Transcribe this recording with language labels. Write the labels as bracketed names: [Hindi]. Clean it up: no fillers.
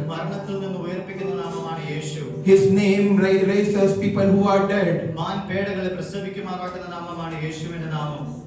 [Malayalam] മരണത്തിൽ നിന്ന് ഉയർപ്പിക്കുന്ന നാമമാണ് യേശു. [English] His name raises people who are dead. [Malayalam] മാൻപേടകളെ പ്രസവിക്കുമാറാക്കുന്ന നാമമാണ് യേശുവിന്റെ നാമം.